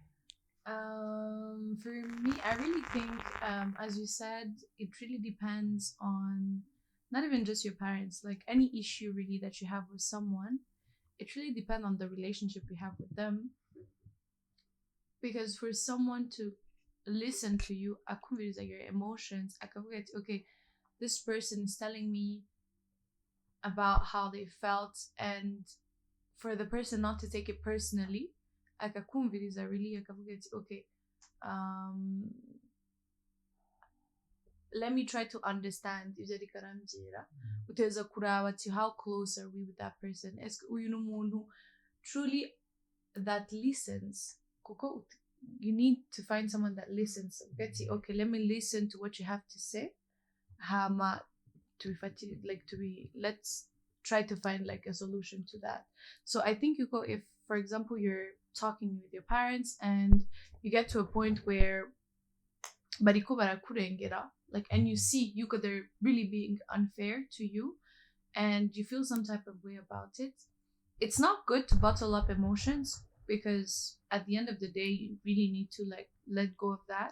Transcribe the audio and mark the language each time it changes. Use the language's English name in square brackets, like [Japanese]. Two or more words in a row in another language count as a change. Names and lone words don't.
[English] For me, I really think, as you said, it really depends on not even just your parents, like any issue really that you have with someone. it really depends on the relationship we have with them. Because for someone to listen to you, akumviriza your emotions, [Rundi] akavuga ati, [English] okay, this person is telling me about how they felt, and for the person not to take it personally, akakumviriza really, [Rundi] akavuga ati, [English] okay, let me try to understand [Rundi] ivyo ariko arambwira. Uteza kuraba ati, [English] how close are we with that person? [Rundi] Eske uyu ni umuntu [English] truly that listens? Kuko you need to find someone that listens. Okay, let me listen to what you have to say. Hama let's try to find like a solution to that. So I think you go, if for example you're talking with your parents and you get to a point where [Rundi] bariko barakurengera, [English] like, and you see they're really being unfair to you and you feel some type of way about it, it's not good to bottle up emotions, because at the end of the day you really need to like let go of that.